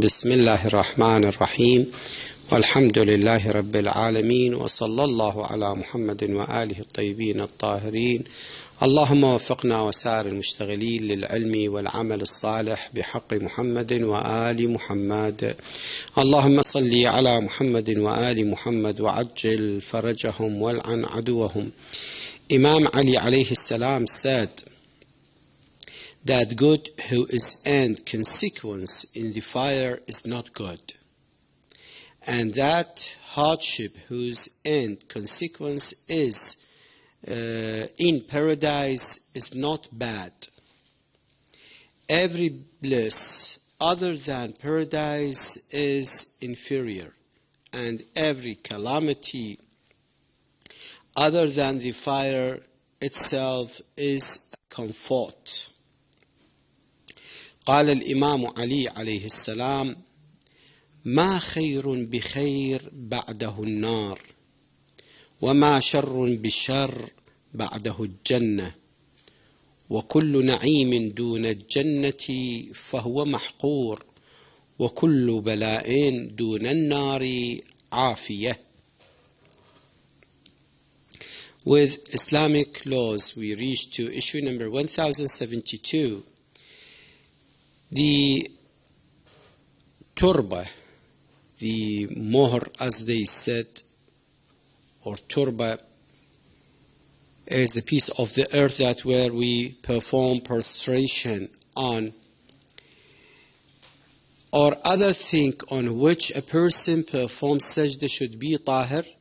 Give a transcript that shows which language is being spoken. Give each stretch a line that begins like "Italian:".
Arabic: بسم الله الرحمن الرحيم، والحمد لله رب العالمين، وصلى الله على محمد وآله الطيبين الطاهرين. اللهم وفقنا وسائر المشتغلين للعلم والعمل الصالح بحق محمد وآل محمد. اللهم صل على محمد وآل محمد وعجل فرجهم والعن عدوهم.
English: Imam Ali alayhi salam said that good whose end consequence in the fire is not good, and that hardship whose end consequence is in paradise is not bad. Every bliss other than paradise is inferior, and every calamity other than the fire itself is comfort.
Arabic: قال الإمام علي عليه السلام: ما خير بخير بعده النار، وما شر بشر بعده الجنة، وكل نعيم دون الجنة فهو محقور، وكل بلاء دون النار عافية.
English: With Islamic laws, we reach to issue number 1072. The turba, the mohr as they said, or turba, is the piece of the earth that where we perform prostration on, or other thing on which a person performs sajda should be tahir.